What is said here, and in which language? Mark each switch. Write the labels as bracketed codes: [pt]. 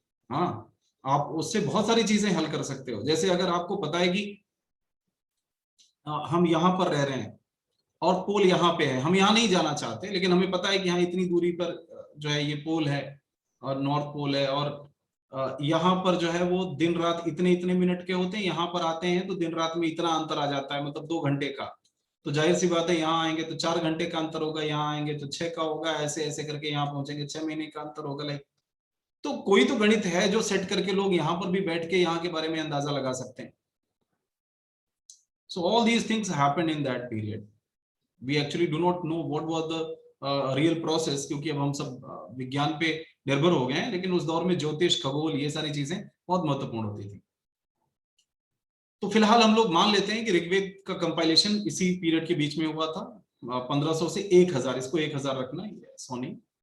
[hi] हाँ, आप उससे बहुत सारी चीजें हल कर सकते हो। जैसे अगर आपको पता है कि हम यहाँ पर रह रहे हैं और पोल यहाँ पे है, हम यहाँ नहीं जाना चाहते, लेकिन हमें पता है कि यहाँ इतनी दूरी पर जो है ये पोल है और नॉर्थ पोल है, और यहाँ पर जो है वो दिन रात इतने इतने मिनट के होते हैं, यहाँ पर आते हैं तो दिन रात में इतना अंतर आ जाता है, मतलब 2 घंटे का। तो जाहिर सी बात है यहाँ आएंगे तो 4 घंटे का अंतर होगा, यहाँ आएंगे तो 6 का होगा, ऐसे ऐसे करके यहाँ पहुंचेंगे 6 महीने का अंतर होगा। लाइक, तो कोई तो गणित है जो सेट करके लोग यहाँ पर भी बैठ के यहाँ के बारे में अंदाजा लगा सकते हैं। [en] So all these things happened in that period. We actually do not know what was the real process, [hi] क्योंकि अब हम सब विज्ञान पे निर्भर हो गए हैं, लेकिन उस दौर में ज्योतिष, खगोल, ये सारी चीजें बहुत महत्वपूर्ण होती थी। तो फिलहाल हम लोग मान लेते हैं कि ऋग्वेद का कंपाइलेशन इसी पीरियड के बीच में हुआ था, 1500 से 1000, इसको 1000 रखना, सोनी।